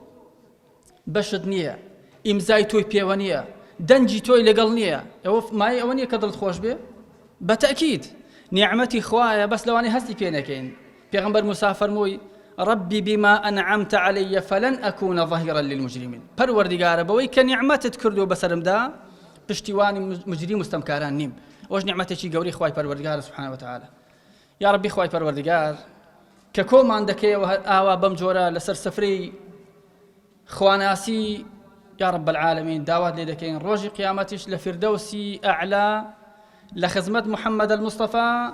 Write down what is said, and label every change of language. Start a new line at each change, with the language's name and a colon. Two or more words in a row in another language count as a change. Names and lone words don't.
Central Kurdish: بەشت نییە ئیمزای تۆی پێوە نییە دەنجی تۆی لەگەڵ نییە ئەوە مای ئەوە نییە کە دڵت خۆش بێ بەتەکید نیعمەتی خوایە بەس لەوانەی هەستی پێ نەکەین پێغەمبەر موسا فەرمووی
Arabic: ربي بما أنعمت علي فلن أكون ظهيرا للمجرمين
Central Kurdish: پروردگارە بەوەی کە نیعمەتت کردو بەسەرمدا پشتیوانی مجرم مستەمکاران نیم ئەوش نیعمەتێکی گەوری خوای پەروەردگار
Arabic: سبحانه وتعالى
Central Kurdish: یا ربی خوای پەروەردگار کە کۆمان دەکەیەوە ئاوا بەم جۆرە لەسەر سفرەی خواناسی
Arabic: یا رب العالمین
Central Kurdish: داوات لێ دەکەین ڕۆژی قیامەتیش لە فردەوسی ئەعلا لە خزمەت محەممەد المستەفا